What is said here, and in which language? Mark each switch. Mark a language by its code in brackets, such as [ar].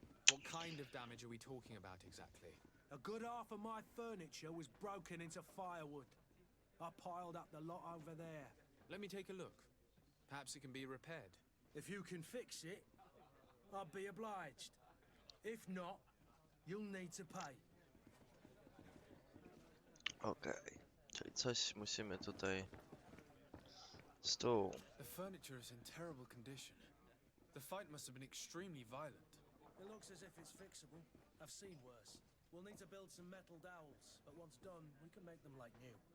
[en] What kind of damage are we talking about exactly? A good half of my furniture was broken into firewood. I piled up the lot over there. Let me take a look. Perhaps it can be repaired. If you can fix it, I'll be obliged. If not, you'll need to pay. [pl] Okej, czyli coś musimy tutaj... Stół. [en] The furniture is in terrible condition. The fight must have been extremely violent. It looks as if it's fixable. I've seen worse. We'll need to build some metal dowels, but once done, we can make them like new.